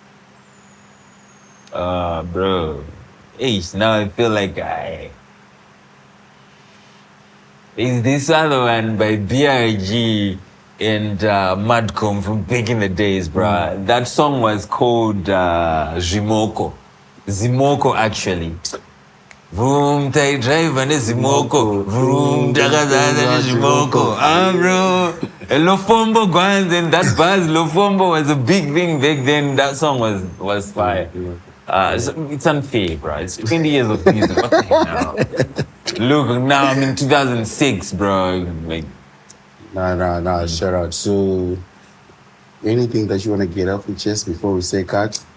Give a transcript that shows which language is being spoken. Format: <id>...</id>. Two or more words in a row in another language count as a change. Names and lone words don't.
<en>Bro, now I feel like is this other one by BRG and Madcom from back in the days, bro. That song was called Zimoko actually.</en> <sn>Vroom, tai driver ne Zimoko. Vroom, Jagazaza ne Zimoko.</sn> <en>Bro. Lofombo Guans and that buzz, Lofombo was a big thing back then. That song was fire. It's unfair, bro. It's 20 years of music. What the hell now? Look, now I'm in 2006, bro. Like, Nah, shout out. So, anything that you want to get off your chest before we say cut?</en>